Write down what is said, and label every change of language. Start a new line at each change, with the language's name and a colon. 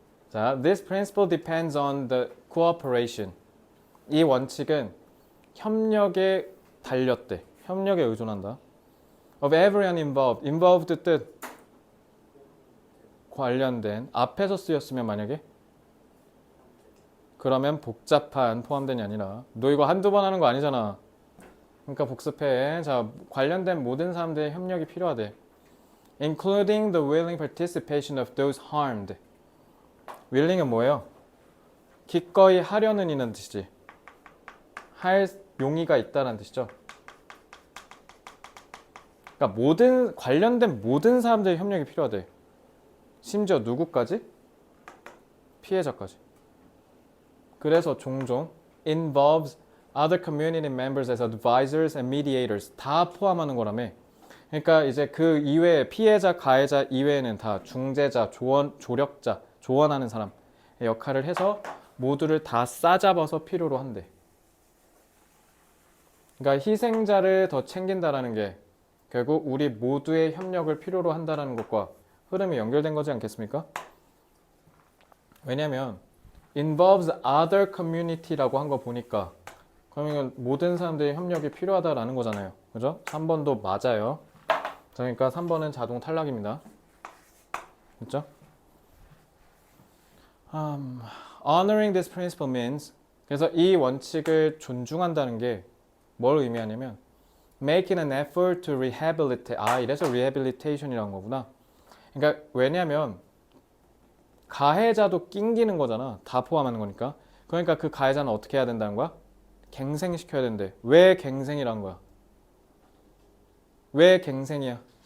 English: 자, This principle depends on the cooperation.
Korean: 이 원칙은 협력에 달렸대. 협력에 의존한다.
English: Of everyone involved.
Korean: involved 뜻 관련된. 앞에서 쓰였으면 만약에 그러면 복잡한 포함된이 아니라 너 이거 한두 번 하는 거 아니잖아. 그러니까 복습해. 자, 관련된 모든 사람들의 협력이 필요하대.
English: Including the willing participation of those harmed.
Korean: willing은 뭐예요? 기꺼이 하려는 이는 뜻이지. 할 용의가 있다는 뜻이죠. 그러니까 관련된 모든 사람들의 협력이 필요하대. 심지어 누구까지? 피해자까지. 그래서 종종
English: involves other community members as advisors and mediators
Korean: 다 포함하는 거라며. 그러니까 이제 그 이외에 피해자, 가해자 이외에는 다 중재자, 조력자, 조언하는 사람의 역할을 해서 모두를 다 싸잡아서 필요로 한대. 그러니까 희생자를 더 챙긴다라는 게 결국 우리 모두의 협력을 필요로 한다라는 것과 흐름이 연결된 거지 않겠습니까? 왜냐면
English: involves other community
Korean: 라고 한 거 보니까 그러면 모든 사람들의 협력이 필요하다라는 거잖아요. 그죠? 3번도 맞아요. 그러니까 3번은 자동 탈락입니다. 그렇죠?
English: Honoring this principle means
Korean: 그래서 이 원칙을 존중한다는 게 뭘 의미하냐면
English: making an effort to rehabilitate.
Korean: 이래서 rehabilitation이라는 거구나. 그러니까 왜냐면 가해자도 낑기는 거잖아. 다 포함하는 거니까. 그러니까 그 가해자는 어떻게 해야 된다는 거야? 갱생시켜야 된대. 왜 갱생이란 거야? 왜 갱생이야?